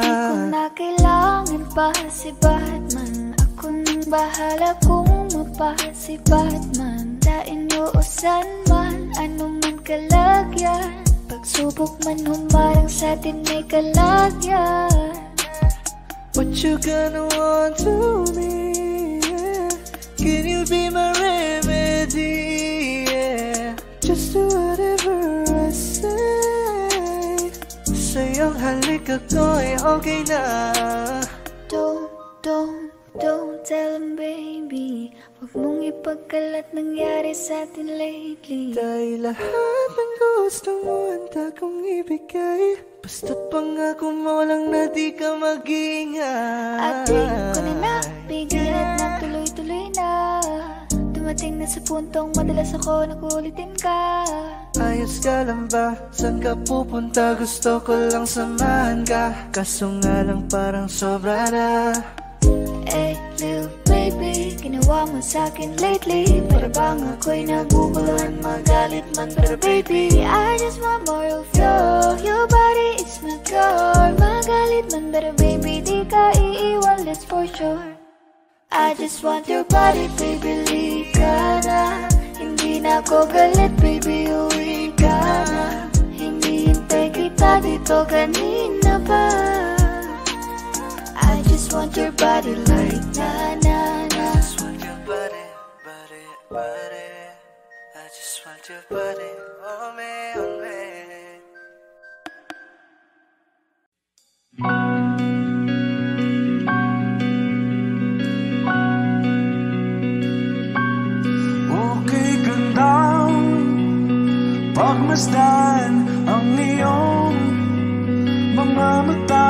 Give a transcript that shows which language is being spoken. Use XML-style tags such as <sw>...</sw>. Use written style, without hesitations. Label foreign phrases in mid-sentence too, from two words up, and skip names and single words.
<tl>Di ko na kailangan pa si Batman. Ako nang bahala kung mapa si Batman. Sa inyo o san man, ano man kalagyan. Pagsubok man humarang sa'tin may kalagyan.</tl> <en>What you gonna want to me, yeah? Can you be my remedy, yeah? Just do whatever I say.</en> <tl>Sa'yong halik ako'y okay na.</tl> <en>Don't tell him, baby.</en> <tl>Huwag mong ipagkalat nangyari sa'tin lately. Dahil lahat ng gusto mo handa kong ibigay. Basta't pangako mo lang na di ka mag-iingay. At di ko na nabigyan at nagtuloy-tuloy na. Dumating na sa puntong madalas ako nakulitin ka. Ayos ka lang ba? Saan ka pupunta? Gusto ko lang samahan ka. Kaso nga lang parang sobra na.</tl> <en>Hey, little baby,</en> <tl>ginawa mo sa'kin</tl> <en>lately.</en> <tl>Para bang ako'y naguguluhan, magalit man.</tl> <en>Pero baby, I just want more of you. Your body is my cure.</en> <tl>Magalit man, pero baby, di ka iiwan,</tl> <en>that's for sure. I just want your body, baby,</en> <tl>lika na. Hindi na ako galit, baby, uwi ka na. Hindi hintay kita dito kanina pa.</tl> <en>I just want your body like na-na-na. I just want your body, body, body. I just want your body, oh me, oh me.</en> <tl>Okay, gandang pagmasdan ang iyong mga mata.</tl>